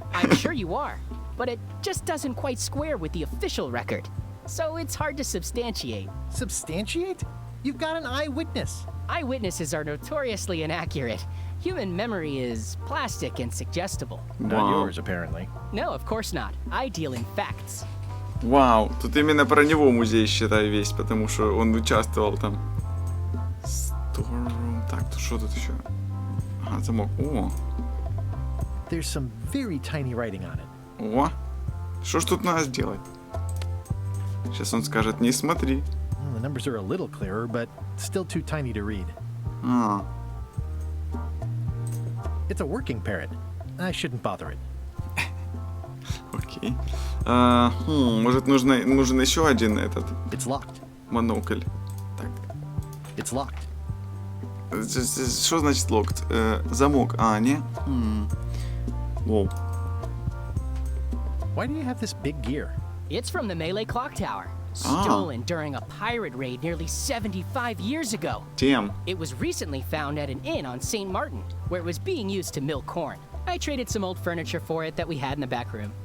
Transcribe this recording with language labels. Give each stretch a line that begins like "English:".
English: I'm sure you are, but it just doesn't quite square with the official record. So it's hard to substantiate. Substantiate? You've got an eyewitness. Eyewitnesses are notoriously inaccurate. Human memory is plastic and suggestible. Not yours, apparently. No, of course not. I deal in facts.
Russian: Вау, тут именно про него музей, считай, весь, потому что он участвовал там. Storeroom. Так, что тут еще? Ага, замок. О.
English: There's some very tiny writing on it.
Russian: О. Что ж тут надо сделать? Сейчас он скажет, не смотри.
English: Well, the numbers are a little clearer, but still too tiny to read. It's a working parrot. I shouldn't bother it.
Russian: Окей. Может, нужен еще один этот?
English: It's locked.
Russian: Монокль. Так.
English: It's locked.
Russian: Что значит
English: locked?
Russian: Замок. Не? Воу.
English: Why do you have this big gear? It's from the Malay Clock Tower. Stolen during a pirate raid nearly 75 years ago. Damn. It was recently found at an inn on St. Martin, where it was being used to mill corn. I traded some old furniture for it that we had in the back room.